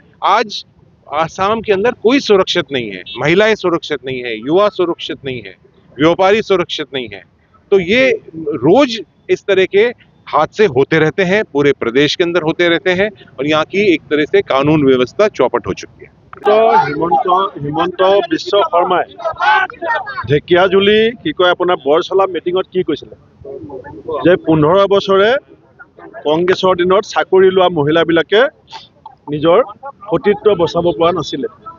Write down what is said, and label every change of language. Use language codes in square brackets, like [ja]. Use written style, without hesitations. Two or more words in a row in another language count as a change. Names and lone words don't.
[hi] आज आसाम के अंदर कोई सुरक्षित नहीं है, महिलाएं सुरक्षित नहीं है, युवा सुरक्षित नहीं है, व्यापारी सुरक्षित नहीं है। तो ये रोज इस तरह के हादसे होते रहते हैं, पूरे प्रदेश के अंदर होते रहते हैं, और यहाँ की एक तरह से कानून व्यवस्था चौपट हो चुकी है। [as] तो হিমন্ত বিশ্ব শৰ্মাই ঢেকিয়াজুলি কি কয় আপোনাৰ বৰচলা মিটিঙত কি কৈছিলে যে 15 বছৰে কংগ্ৰেছৰ দিনত চাকৰি লোৱা মহিলাবিলাকে নিজৰ সতীত্ব বচাব পৰা নাছিলে।